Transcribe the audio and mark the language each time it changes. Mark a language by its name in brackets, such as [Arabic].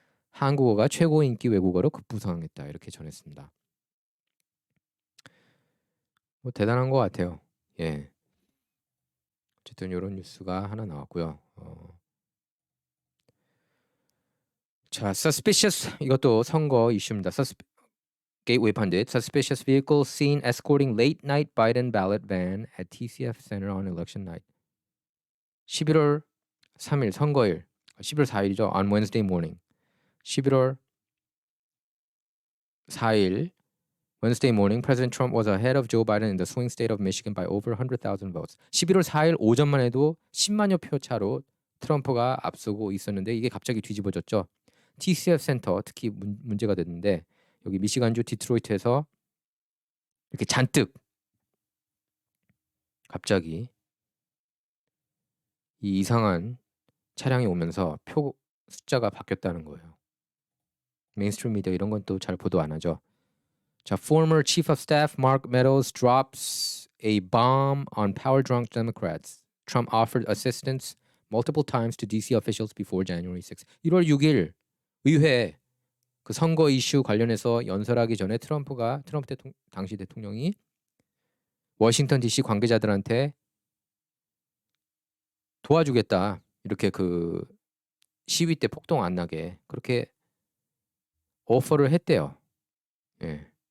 [Korean] 한국어가 최고 인기 외국어로 급부상했다 이렇게 전했습니다. 뭐 대단한 것 같아요. 예. 어쨌든 이런 뉴스가 하나 나왔고요. 자, suspicious 이것도 선거 이슈입니다. [English] Gateway pundit, suspicious vehicle seen escorting late night Biden ballot van at TCF Center on election night. [Korean] 11월 3일 선거일, 11월 4일이죠. [English] On Wednesday morning. 11월 4일 Wednesday morning, President Trump was ahead of Joe Biden in the swing state of Michigan by over 100,000 votes. [Korean] 11월 4일 오전만 해도 10만여 표 차로 트럼프가 앞서고 있었는데 이게 갑자기 뒤집어졌죠. TCF 센터 특히 문제가 됐는데 여기 미시간주 디트로이트에서 이렇게 잔뜩 갑자기 이 이상한 차량이 오면서 표 숫자가 바뀌었다는 거예요. 메인스트림 미디어 이런 건 또 잘 보도 안 하죠. [English] 자, former chief of staff Mark Meadows drops a bomb on power-drunk Democrats. Trump offered assistance multiple times to DC officials before January 6. [Korean] 1월 6일 의회 그 선거 이슈 관련해서 연설하기 전에 트럼프 당시 대통령이 워싱턴 DC 관계자들한테 도와주겠다. 이렇게 그 시위 때 폭동 안 나게 그렇게 오퍼를 했대요. 예.